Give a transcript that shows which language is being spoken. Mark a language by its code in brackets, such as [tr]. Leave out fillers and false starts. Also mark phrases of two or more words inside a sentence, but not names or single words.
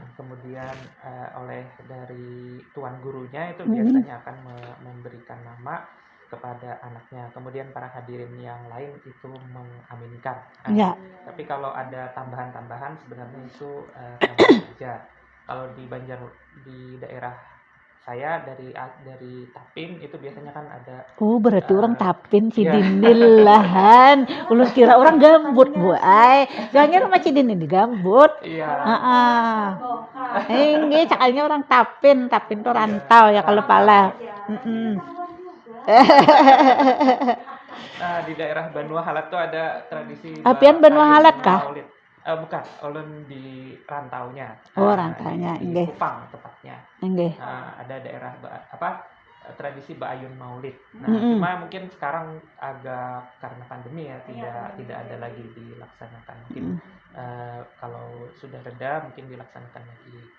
[id] Kemudian oleh dari tuan gurunya itu biasanya akan memberikan nama kepada anaknya. Kemudian para hadirin yang lain itu mengaminkan. Tapi kalau ada tambahan-tambahan sebenarnya itu tambahan saja. Kalau di Banjar di daerah saya dari Tapin itu biasanya kan ada. [bjn] Oh berarti orang Tapin Cidinilahan. Ulun kira orang gambut Bu ay. Jangan rumah Cidin ini gambut. [id] Iya. [bjn] Ini cakanya orang Tapin tuh rantau ya kalau pala. [id] Nah di daerah Banua Halat tuh ada tradisi. [bjn] Apian Banua Halat kah? Bukan, ulun di rantaunya. [id] Oh, rantaunya, di Kupang tepatnya. Ada daerah tradisi Ba'ayun Maulid. Nah, cuma mungkin sekarang agak karena pandemi ya tidak ada lagi dilaksanakan. Mungkin kalau sudah reda mungkin dilaksanakan lagi.